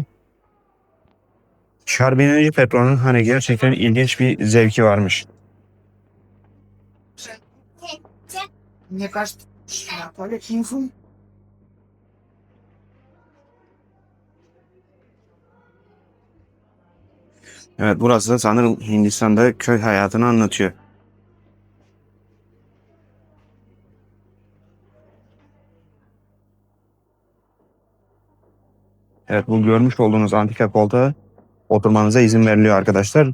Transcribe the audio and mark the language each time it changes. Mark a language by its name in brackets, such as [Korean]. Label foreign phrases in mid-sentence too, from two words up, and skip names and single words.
[Turkish] Şarbineci Petro'nun hani gerçekten ilginç bir zevki varmış. [Russian] Мне кажется, туалет не фу. [Turkish] Evet, burası da sanırım Hindistan'da köy hayatını anlatıyor. Evet, bu görmüş olduğunuz antika koltuğa oturmanıza izin veriliyor arkadaşlar.